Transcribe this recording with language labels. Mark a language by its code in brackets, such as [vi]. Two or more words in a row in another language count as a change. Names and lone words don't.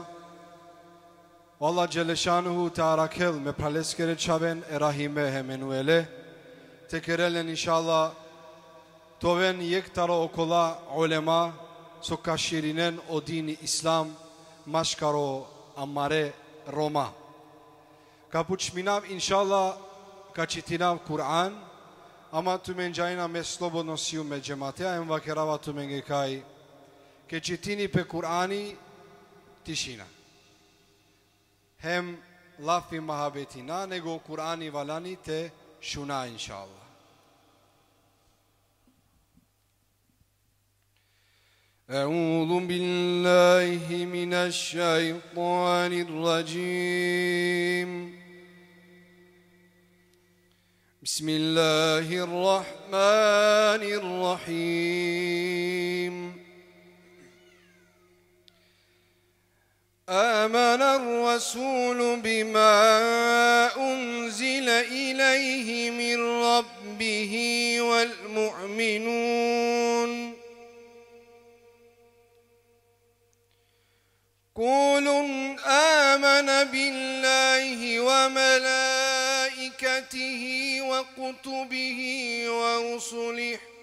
[ar] الله جل شأنه [rom] te arakel me praleskere çaven erahime hemenuele te kerelen inşallah toven yektara okola ulema so kaşirinen o dini İslam maşkaro amare Roma kapuçminav inşallah kaçitinav Kur'an ama tümencayna me slobono siu me cematea em vakerava tümengekaj ke çitini pe Kur'ani tishina hem lafi mahabetina nego Kur'ani valani te şuna inşallah. [ar] أعوذ بالله من الشيطان الرجيم بسم الله الرحمن الرحيم آمن الرسول بما أنزل إليه من ربه والمؤمنون كل آمن بالله وملائكته وكتبه ورسله